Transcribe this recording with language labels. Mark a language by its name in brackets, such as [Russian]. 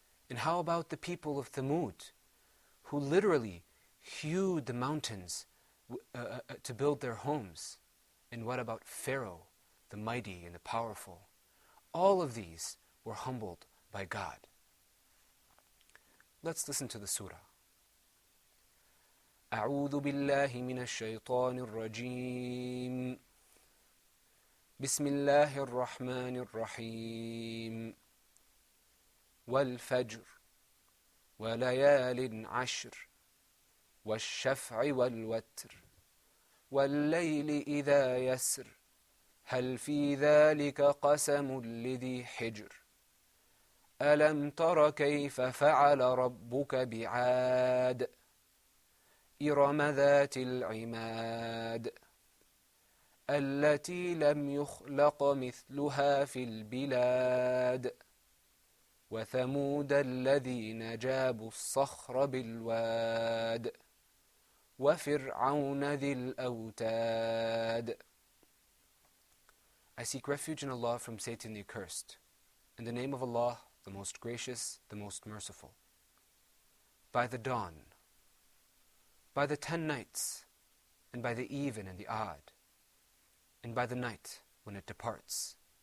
[English] And how about the people of Thamud, who literally hewed the mountains to build their homes? And what about Pharaoh, the mighty and the powerful? All of these were humbled by God. Let's listen to the surah. [Arabic] أعوذ بالله من الشيطان الرجيم بسم الله الرحمن الرحيم والفجر وليال عشر والشفع والوتر والليل إذا يسر هل في ذلك قسم لذي حجر ألم تر كيف فعل ربك بعاد إرم ذات العماد التي لم يخلق مثلها في البلاد وثمود الذين جابوا الصخر بالواد وفرعون ذي الأوتاد. [English] I seek refuge in Allah from Satan the accursed. In the name of Allah, the most gracious, the most merciful. By the dawn, by the 10 nights, and by the even and the odd, and by the night when it departs.